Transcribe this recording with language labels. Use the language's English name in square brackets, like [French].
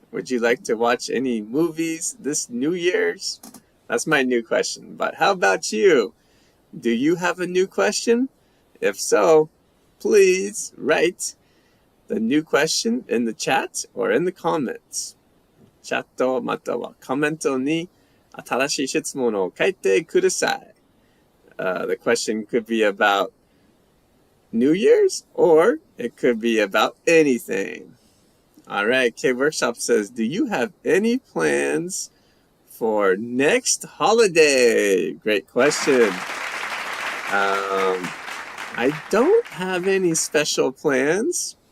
[English] Would you like to watch any movies this New Year's? That's my new question. But how about you? Do you have a new question? If so, please write the new question in the chat or in the comments. [Japanese] チャットまたはコメントに新しい質問を書いてください。 [English] The question could be about New Year's or it could be about anything. All right, K Workshop says, do you have any plans for next holiday? Great question. I don't have any special plans.